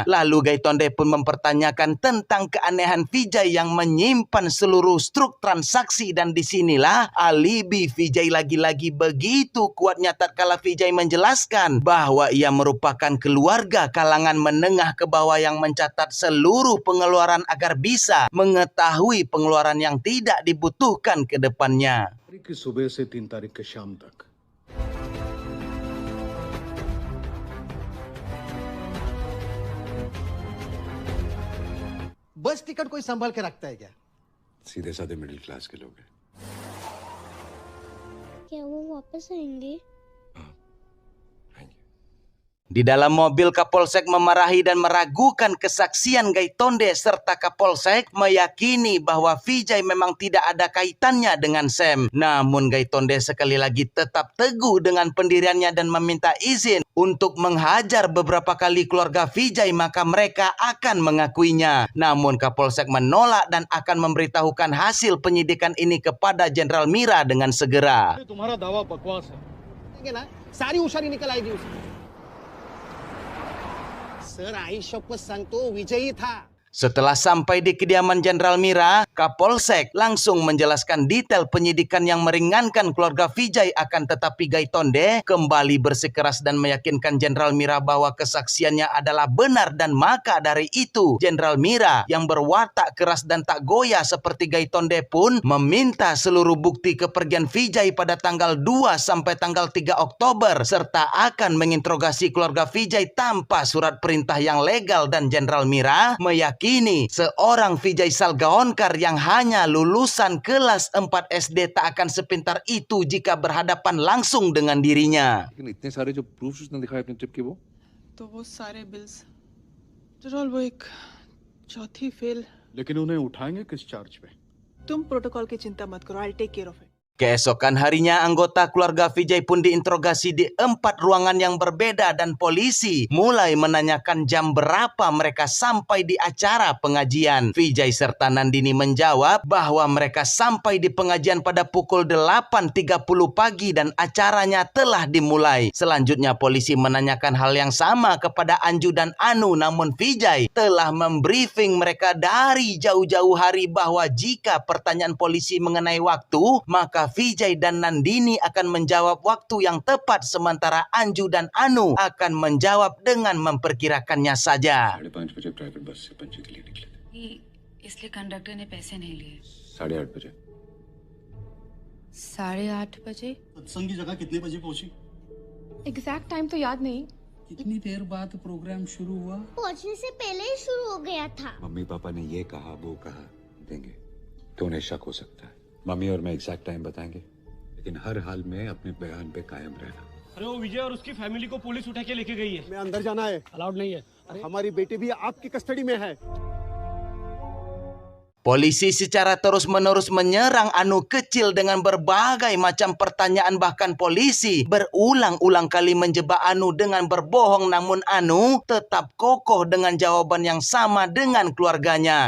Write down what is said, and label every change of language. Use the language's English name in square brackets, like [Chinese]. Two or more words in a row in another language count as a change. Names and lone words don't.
[Indonesian] Lalu Gaitonde pun mempertanyakan tentang keanehan Vijay yang menyimpan seluruh struk transaksi, dan disinilah alibi Vijay lagi-lagi begitu kuatnya tatkala Vijay menjelaskan bahwa ia merupakan keluarga kalangan menengah ke bawah yang mencatat seluruh pengeluaran agar bisa mengetahui pengeluaran yang tidak dibutuhkan ke depannya. [Hindi] की सुबह से 3 तारीख के शाम तक बस टिकट कोई संभाल के रखता है क्या? सीधे साधे [English] middle class [Hindi] के लोग हैं। क्या वो वापस आएंगे? [Indonesian] Di dalam mobil, Kapolsek memarahi dan meragukan kesaksian Gaitonde serta Kapolsek meyakini bahwa Vijay memang tidak ada kaitannya dengan Sam. Namun Gaitonde sekali lagi tetap teguh dengan pendiriannya dan meminta izin untuk menghajar beberapa kali keluarga Vijay, maka mereka akan mengakuinya. Namun Kapolsek menolak dan akan memberitahukan hasil penyidikan ini kepada Jenderal Mira dengan segera. [Hindi] तुम्हारा दावा बकवास है। ना सारी उशारी निकल आएगी उसकी। सर [Marathi] आई शपथ सांगतो [Hindi] विजयी था। [Indonesian] Setelah sampai di kediaman Jenderal Mira, Kapolsek langsung menjelaskan detail penyidikan yang meringankan keluarga Vijay, akan tetapi Gaitonde kembali bersikeras dan meyakinkan Jenderal Mira bahwa kesaksiannya adalah benar, dan maka dari itu Jenderal Mira yang berwatak keras dan tak goyah seperti Gaitonde pun meminta seluruh bukti kepergian Vijay pada tanggal 2 sampai tanggal 3 Oktober serta akan menginterogasi keluarga Vijay tanpa surat perintah yang legal, dan Jenderal Mira meyakini seorang Vijay Salgaonkar yang hanya lulusan kelas 4 SD tak akan sepintar itu jika berhadapan langsung dengan dirinya. [Hindi] लेकिन इतने सारे जो प्रूफ्स उसने दिखाए अपने ट्रिप के, तो वो सारे बिल्स, आफ्टर वो एक चौथी फेल। लेकिन उन्हें उठाएंगे किस चार्ज पे? तुम प्रोटोकॉल की चिंता मत करो, [English] I take care of it. [Indonesian] Keesokan harinya, anggota keluarga Vijay pun diinterogasi di 4 ruangan yang berbeda dan polisi mulai menanyakan jam berapa mereka sampai di acara pengajian. Vijay serta Nandini menjawab bahwa mereka sampai di pengajian pada pukul 8.30 pagi dan acaranya telah dimulai. Selanjutnya polisi menanyakan hal yang sama kepada Anju dan Anu, namun Vijay telah membriefing mereka dari jauh-jauh hari bahwa jika pertanyaan polisi mengenai waktu, maka Vijay dan Nandini akan menjawab waktu yang tepat, sementara Anju dan Anu akan menjawab dengan memperkirakannya saja. [Hindi] 5:30 बजे [English] private bus [Hindi] से पणजी के लिए निकले थे। इसलिए कंडक्टर ने पैसे नहीं लिए। 8:30 बजे 8:30 बजे सत्संग की जगह कितने बजे पहुंची? [English] exact time [Hindi] तो याद नहीं। कितनी देर बाद प्रोग्राम शुरू हुआ? पहुंचने से पहले ही शुरू हो गया था। मम्मी पापा ने ये कहा वो कहा देंगे तो उन्हें शक हो सकता है। मम्मी और मैं [English] exact time [Hindi] बताएंगे, लेकिन हर हाल में अपने बयान पे कायम रहना। अरे वो विजय और उसकी फैमिली को पुलिस उठा के लेके गई है। मैं अंदर जाना है। अलाउड नहीं है। हमारी बेटी भी आपकी कस्टडी में है। [Indonesian] Polisi secara terus-menerus menyerang Anu kecil dengan berbagai macam pertanyaan, bahkan polisi berulang-ulang kali menjebak Anu dengan berbohong, namun Anu tetap kokoh dengan jawaban yang sama dengan keluarganya.